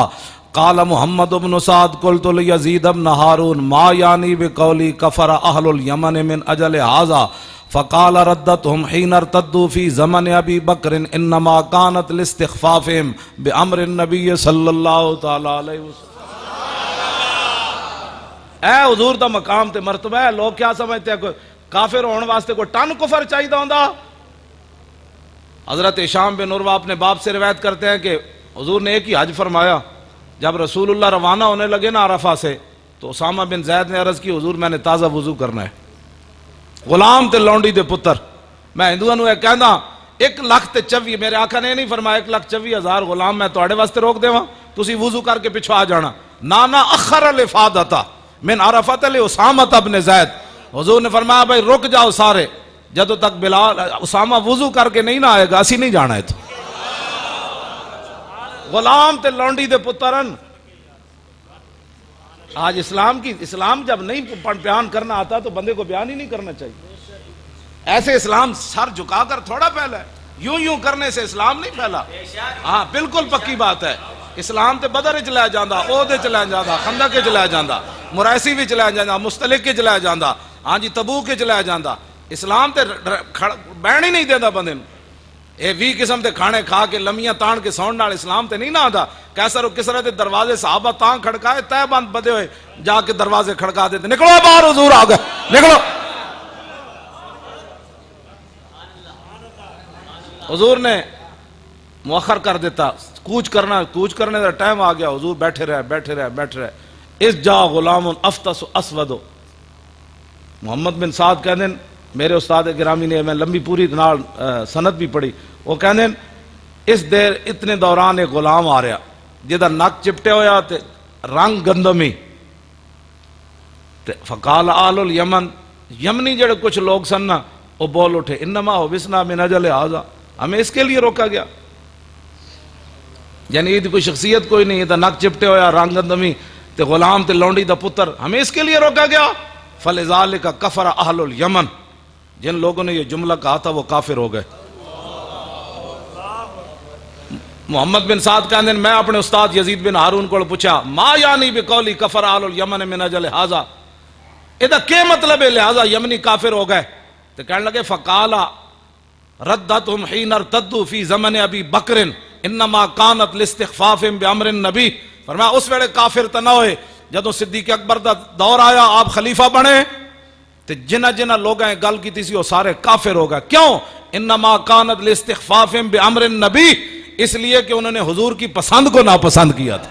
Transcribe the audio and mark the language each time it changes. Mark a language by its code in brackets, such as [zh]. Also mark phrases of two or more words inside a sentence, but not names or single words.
[ar] قال محمد بن سعد قلت ليزيد بن هارون ما يعني بقولي كفر اهل اليمن من اجل هذا فقال ردتهم حين ارتدوا في زمن ابي بكر انما كانت لاستخفافهم بامر النبي صلى الله تعالى عليه وسلم. [pa] اے حضور دا مقام تے مرتبہ ہے. [ur] لوگ کیا سمجھتے ہیں [pa] کوئی کافر ہونے واسطے کوئی ٹن کفر چاہیے ہوندا؟ [ur] حضرت ہشام بن عروہ اپنے باپ سے روایت کرتے ہیں کہ حضور نے ایک ہی حج فرمایا. جب رسول اللہ روانہ ہونے لگے نا عرفہ سے تو اسامہ بن زید نے عرض کی حضور میں نے تازہ وضو کرنا ہے. [pa] غلام تے لونڈی دے پتر میں ہندوؤں نو کہندا 1,24,000 میرے آقا نے نہیں فرمایا 1,24,000 غلام میں تواڈے واسطے روک دیواں تسی وضو کر کے پچھو آ جانا. [ar] نانا اخر الافادۃ من عرفۃ لاسامہ بن زید. [pa] حضور نے فرمایا بھائی رک جاؤ سارے، جدوں تک بلال اسامہ وضو کر کے نہیں نہ آئے گا اسی نہیں جانا ہے. تو غلام تے لونڈی دے پترن [ur] آج اسلام جب نہیں بیان کرنا آتا تو بندے کو بیان ہی نہیں کرنا چاہیے. ایسے اسلام سر جھکا کر تھوڑا پھیلا ہے، یوں کرنے سے اسلام نہیں پھیلا. ہاں بالکل پکی بات ہے. [pa] اسلام تے بدر وچ لے جاندا، عہد وچ لے جاندا، خندق وچ لے جاندا، مریسی وچ لے جاندا، مستلق وچ لے جاندا، ہاں جی تبوک وچ لے جاندا. اسلام تے بہن ہی نہیں دیندا بندے نوں. اے 20 قسم دے کھانے کھا کے لمیاں تان کے سون نال اسلام تے نہیں نہ آندا. کیسر و کسرا دے دروازے صحابہ تاں کھڑکائے تے بند بدے ہوئے جا کے دروازے کھڑکا دیتے نکلو باہر حضور آ گئے نکلو. حضور نے مؤخر کر دیتا. کوچ کرنے دا ٹائم آ گیا. حضور بیٹھے رہے. [ar] اس جا غلام افطس اسود. [pa] محمد بن سعد کہندے میرے استاد گرامی نے میں لمبی پوری نال سند بھی پڑھی. وہ کہندے اس دیر اتنے دوران ایک غلام آ رہا جہاں نک چپٹے ہویا تے رنگ گندمی. [ar] فقال اہل الیمن [pa] یمنی جڑے کچھ لوگ سن نا وہ بول اٹھے [ar] انما حبسنا من اجل ھذا، [ur] ہمیں اس کے لیے روکا گیا. [pa] یعنی یہ کوئی شخصیت کوئی نہیں، یہ نک چپٹے ہویا رنگ گندمی تے غلام تے لونڈی دا پتر، [ur] ہمیں اس کے لیے روکا گیا. [ar] فلذالک کفر اہل الیمن، [ur] جن لوگوں نے یہ جملہ کہا تھا وہ کافر ہو گئے. محمد بن سعد کہندے میں اپنے استاد یزید بن ہارون کو پوچھا [ar] ما یعنی بقولی کفر اہل الیمن من اجل ھذا، [ur] ادا کیا مطلب ہے لہذا یمنی کافر ہو گئے؟ تو کہنے لگے [ar] فقال ردتهم حين ارتدوا في زمن ابی بکر انما كانت لاستخفاف بامر النبی. [pa] فرمایا اس ویلے کافر تو نہ ہوئے جدوں صدیق اکبر دا دور آیا آپ خلیفہ بنے تو جنہ لوگاں گل کی سی وہ سارے کافر ہو گئے. [ur] کیوں؟ [ar] انما كانت لاستخفاف بامر النبی، [ur] اس لیے کہ انہوں نے حضور کی پسند کو ناپسند کیا تھا.